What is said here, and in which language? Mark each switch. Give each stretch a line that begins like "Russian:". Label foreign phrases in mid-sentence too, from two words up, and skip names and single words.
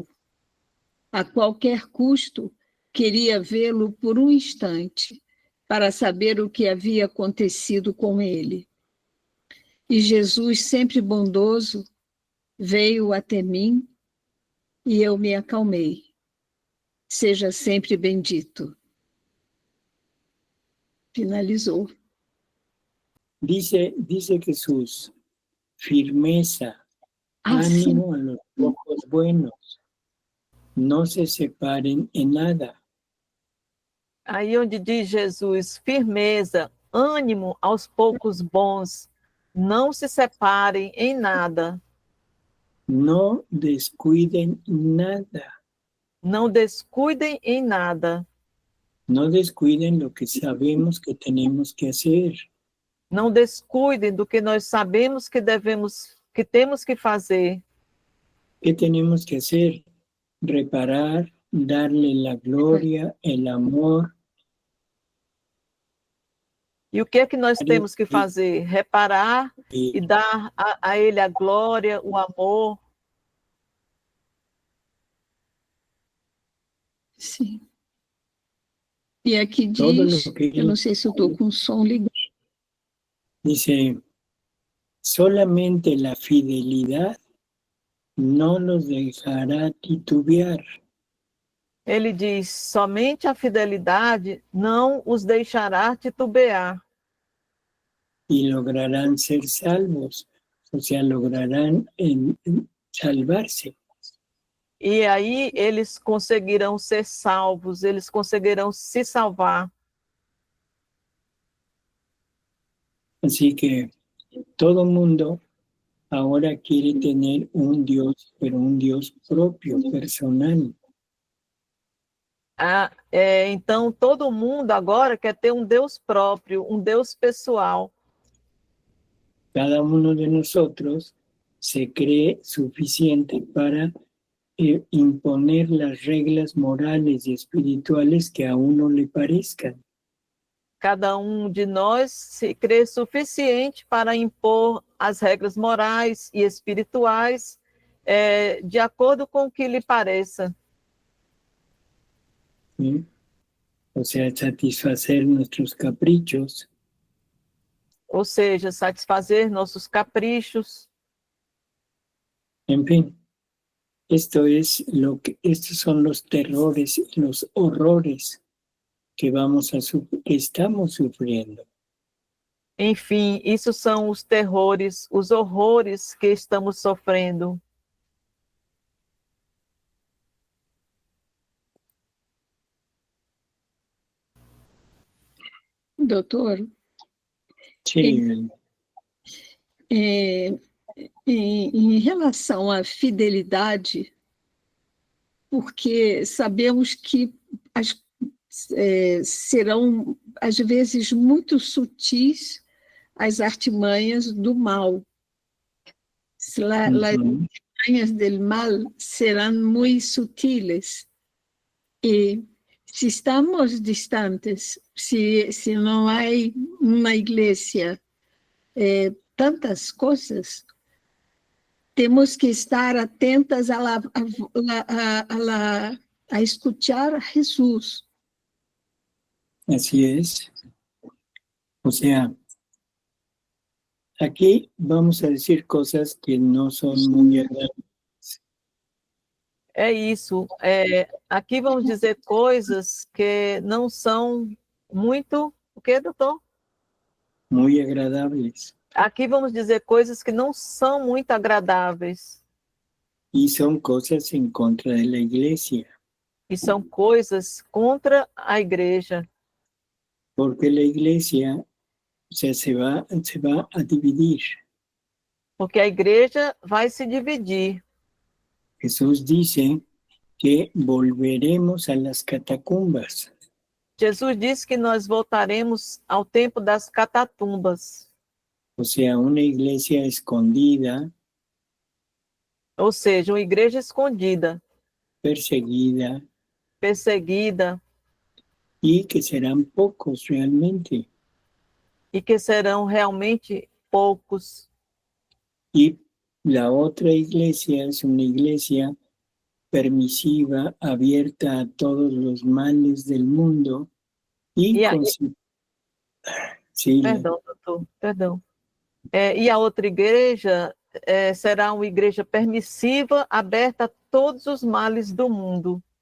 Portuguese: A qualquer custo, queria vê-lo por um instante, para saber o que havia acontecido com ele. E Jesus, sempre bondoso, veio até mim e eu me acalmei. Seja sempre bendito. Finalizou.
Spanish: Dice Jesús, firmeza, ánimo a los ojos buenos. No se separen en nada.
Portuguese: Aí onde diz Jesus, firmeza, ânimo aos poucos bons, não se separem em nada.
Spanish: No descuiden nada.
Portuguese: Não descuidem em nada.
Spanish: No descuiden lo que sabemos que tenemos que hacer.
Portuguese: Não descuidem do que nós sabemos que temos que fazer.
Spanish: ¿Qué tenemos que hacer? Reparar, darle la gloria, el amor.
Portuguese: E o que é que nós temos que fazer? Reparar e dar a Ele a glória, o amor. Sim. E aqui diz, eu não sei se eu estou com o som ligado.
Spanish: Dice, solamente la fidelidad no los dejará titubear.
Portuguese: Ele diz, somente a fidelidade não os deixará titubear.
Spanish: Y lograrán ser salvos, o sea, lograrán salvarse.
Portuguese: E aí eles conseguirão ser salvos, eles conseguirão se salvar.
Spanish: Así que todo mundo ahora quiere tener un Dios, pero un Dios propio, personal.
Portuguese: Então todo mundo agora quer ter um Deus próprio, um Deus pessoal.
Spanish: Cada uno de nosotros se cree suficiente para imponer las reglas morales y espirituales que a uno le parezcan.
Portuguese: Cada de nós se crê suficiente para impor as regras morais e espirituais de acordo com o que lhe pareça.
Spanish: ¿Sí? O sea, satisfacer nuestros caprichos.
Portuguese: Ou seja, satisfazer nossos caprichos.
Spanish: En fin, estos son los terrores, los horrores que estamos sufriendo.
Portuguese: Enfim, isso são os terrores, os horrores que estamos sofrendo. Doutor,
Spanish: Sí,
Portuguese: é, em relação à fidelidade, porque sabemos que serão, às vezes, muito sutis as artimanhas do mal.
Spanish: Las ujú, artimanhas del mal serán muy sutiles. Y si estamos distantes, si no hay una iglesia, tantas cosas,
Portuguese: temos que estar atentas
Spanish: a escuchar a Jesús. así es. O sea, aquí vamos a decir cosas que no son muy agradables.
Portuguese: É isso. Aqui vamos dizer coisas que não são muito... O quê, doutor?
Spanish: Muy agradables.
Portuguese: Aqui vamos dizer coisas que não são muito agradáveis.
Spanish: Y son cosas en contra de la iglesia,
Portuguese: E são coisas contra a igreja.
Spanish: porque la iglesia, o sea, se va a dividir.
Portuguese: Porque a igreja vai se dividir.
Spanish: Jesús dice que volveremos a las catacumbas.
Portuguese: Jesus disse que nós voltaremos ao tempo das catatumbas.
Spanish: O sea, una iglesia escondida,
Portuguese: Ou seja, uma igreja escondida,
Spanish: perseguida,
Portuguese: perseguida,
Spanish: y que serán pocos realmente.
Portuguese: e que serão realmente poucos.
Spanish: Y la otra iglesia es una iglesia permisiva, abierta a todos los males del mundo y
Portuguese: E
Spanish: con sí,
Portuguese: perdão, doutor, perdão. E a outra igreja será uma igreja permissiva, aberta a todos os males do mundo.